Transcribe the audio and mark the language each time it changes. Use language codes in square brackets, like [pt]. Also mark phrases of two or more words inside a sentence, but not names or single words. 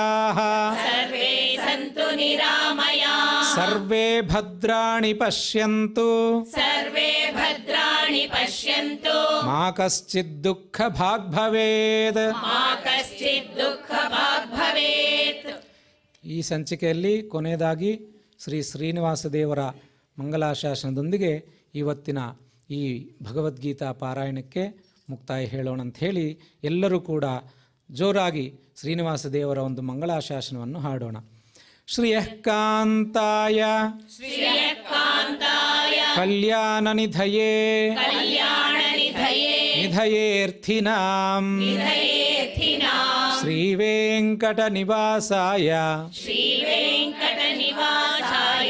[sa] सर्वे सन्तु निरामया सर्वे भद्राणि पश्यन्तु सर्वे भद्राणि पश्यन्तु मा कश्चित् दुःखभाग् भवेत्. मा कश्चित् दुःखभाग् भवेत्. [kn] ಈ ಸಂಚಿಕೆಯಲ್ಲಿ ಕೊನೆಯದಾಗಿ ಶ್ರೀ ಶ್ರೀನಿವಾಸ ದೇವರ ಮಂಗಲಾಶಾಸನದೊಂದಿಗೆ ಇವತ್ತಿನ ಈ ಭಗವದ್ಗೀತಾ ಪಾರಾಯಣಕ್ಕೆ ಮುಕ್ತಾಯ ಹೇಳೋಣ ಅಂತ ಹೇಳಿ ಎಲ್ಲರೂ ಕೂಡ ಜೋರಾಗಿ ಶ್ರೀನಿವಾಸ ದೇವರ ಒಂದು ಮಂಗಳಾಶಾಸನವನ್ನು ಹಾಡೋಣ. [sa] ಶ್ರಿಯಃ ಕಾಂತಾಯ श्रियकान्ताय ಕಲ್ಯಾಣನಿಧಯೇ कल्याणनिधये ನಿಧಯೇರ್ಥಿನಾಂ निधयेऽर्थिनां ಶ್ರೀವೆಂಕಟನಿವಾಸಾಯ श्रीवेङ्कटनिवासाय